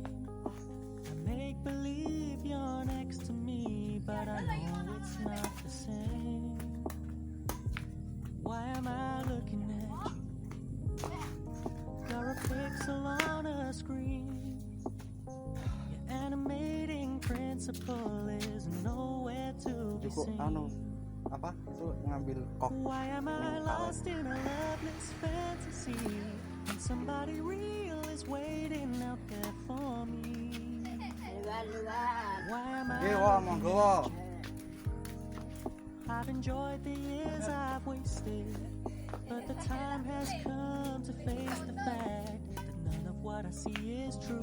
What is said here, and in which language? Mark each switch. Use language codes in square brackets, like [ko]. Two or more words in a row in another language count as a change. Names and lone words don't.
[en] I make believe you're next to me, but I know it's not the same. Why am I looking at you? You're a pixel on a screen. Your animating principle is nowhere to be seen. [id] Apa itu ngambil kok. [en] Why am I lost in a loveless fantasy when somebody real is waiting out there for me? Why am I [jv] Monggo. [en] I've enjoyed the years I've wasted, but the time has come to face the fact that none of what I see is true.